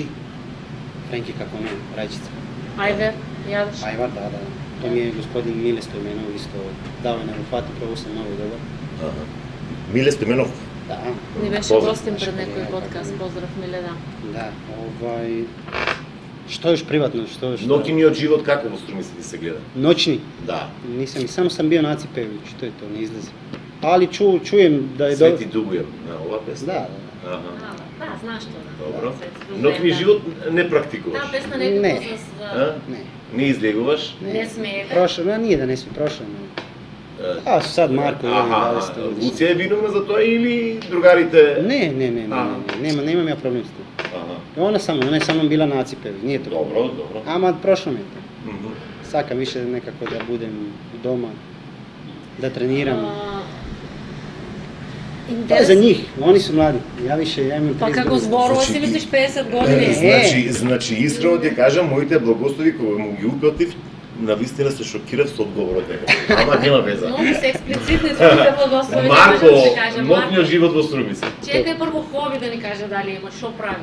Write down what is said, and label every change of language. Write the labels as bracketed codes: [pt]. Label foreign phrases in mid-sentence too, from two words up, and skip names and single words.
[mk] Френки како не, рајчица. Ајвер, јадеш? Ајвар, да. Тоа ми е господин Миле Стојменов, исто дава на руфати, право сам многу добар. Аха. Миле Стојменов. Да, Ни беше Поздрав. гостин пред некој подкаст, поздрав Миле, да. да, [hr] Što još privatno, što... [mk] Ноќниот живот како во Струмица ти се гледа? [hr] Noćni? [mk] Да. [hr] Nisam, i samo sam bio na Aci Pejović, to je to, ne izlazi. Ali čujem da je... [mk] Свети Дугујев, на ова песна? [hr] Da, [mk] Аха. Да, знаеш тоа. Добро. Светски Ноќни проблем, живот не практикуваш? Таа песна не Не. е с... А? [hr] ne. [mk] Не излегуваш? Не смеете? [hr] Prošao, nije da ne smi, prošao. A sad Marko, [mk] Аха, [hr] 20 godina. [mk] Луција е виновна за тоа или другарите? [hr] Ne, [mk] A. [hr] nemam ja problem s tim. [mk] Аха. [hr] Ona je sa mnom bila na Aci Pejović, nije to. [mk] Добро, добро. [hr] Ama prošlo mi je to. [mk] Мгм. [hr] Sakam više nekako da budem doma, da treniram. To je za njih, oni su mladi. Ja imam 30 [mk] Па како [hr] godina. [mk] зборува си Значи, мислиш 50 години? Значи искрено ти кажам, моите благослови кога му ги упатив, навистина се шокирав со одговорот него. Ама нема веза. Многу се експлицитни своите благослови, Марко, да се каже. ноќниот живот во Струмица. Чекај прво хоби да ни каже дали има, што прави.